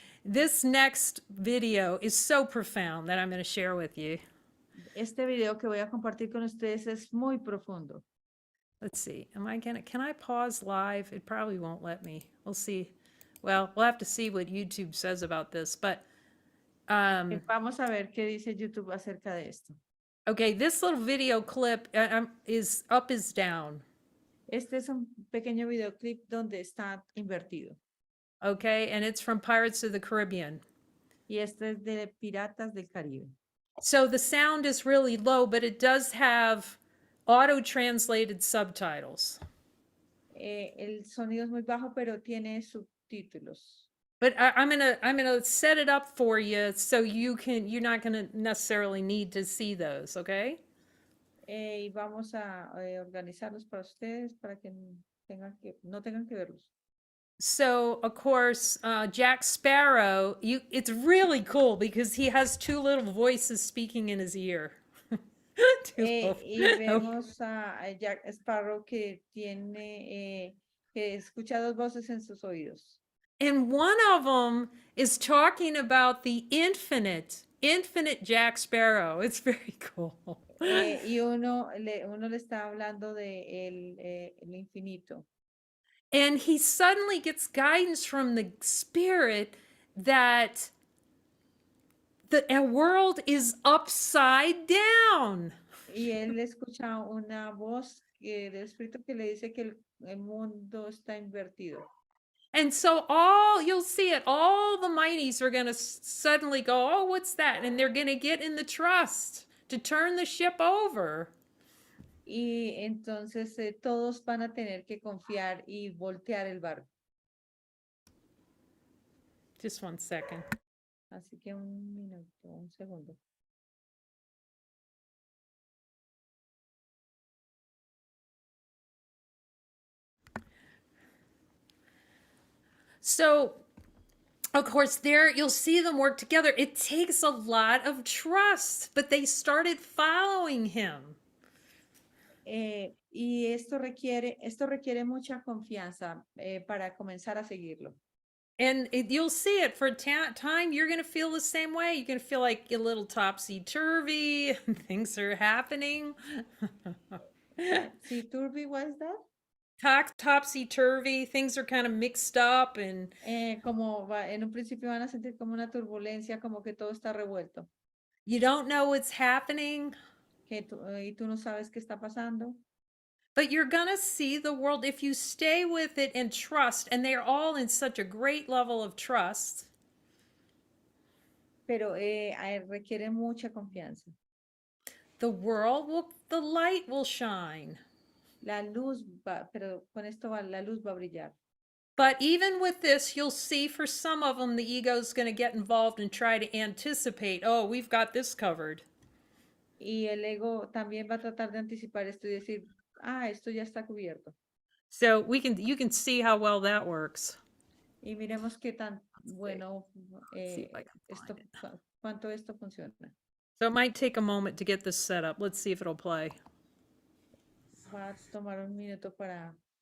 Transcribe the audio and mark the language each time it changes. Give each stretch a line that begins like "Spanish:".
English: This next video is so profound that I'm going to share with you.
Spanish: Este video que voy a compartir con ustedes es muy profundo.
English: Let's see. Can I pause live? It probably won't let me. We'll see. Well, we'll have to see what YouTube says about this, but
Spanish: Vamos a ver qué dice YouTube acerca de esto.
English: okay, this little video clip is up is down.
Spanish: Este es un pequeño videoclip donde está invertido.
English: Okay, and it's from Pirates of the Caribbean.
Spanish: Y este es de Piratas del Caribe.
English: So the sound is really low, but it does have auto-translated subtitles.
Spanish: El sonido es muy bajo, pero tiene subtítulos.
English: But I'm gonna set it up for you so you're not gonna necessarily need to see those, okay?
Spanish: Y vamos a organizarlos para ustedes para que no tengan que verlos.
English: So of course, Jack Sparrow, it's really cool because he has two little voices speaking in his ear.
Spanish: Y vemos a Jack Sparrow que tiene que escucha dos voces en sus oídos.
English: And one of them is talking about the infinite Jack Sparrow. It's very cool.
Spanish: Y uno le está hablando de el infinito.
English: And he suddenly gets guidance from the spirit that the world is upside down.
Spanish: Y él escucha una voz del espíritu que le dice que el mundo está invertido.
English: And so you'll see it, all the mighties are going to suddenly go, oh, what's that? And they're going to get in the trust to turn the ship over.
Spanish: Y entonces todos van a tener que confiar y voltear el barco.
English: Just 1 second.
Spanish: Así que un segundo.
English: So, of course, there you'll see them work together. It takes a lot of trust, but they started following him.
Spanish: Y esto requiere mucha confianza para comenzar a seguirlo.
English: And you'll see it for time. You're going to feel the same way. You're going to feel like a little topsy-turvy. Things are happening. Sí, turvy, what is that? Topsy-turvy. Things are kind of mixed up. And
Spanish: en un principio van a sentir como una turbulencia, como que todo está revuelto.
English: you don't know what's happening.
Spanish: Y tú no sabes qué está pasando.
English: But you're going to see the world if you stay with it and trust, and they're all in such a great level of trust.
Spanish: Pero requiere mucha confianza.
English: The light will shine.
Spanish: La luz pero con esto la luz va a brillar.
English: But even with this, you'll see for some of them, the ego's going to get involved and try to anticipate, oh, we've got this covered.
Spanish: Y el ego también va a tratar de anticipar esto y decir, esto ya está cubierto.
English: So you can see how well that works.
Spanish: Y miremos qué tan bueno,
English: see if I can
Spanish: esto,
English: find it.
Spanish: cuánto esto funciona.
English: So it might take a moment to get this set up. Let's see if it'll play.
Spanish: Va a tomar un minuto para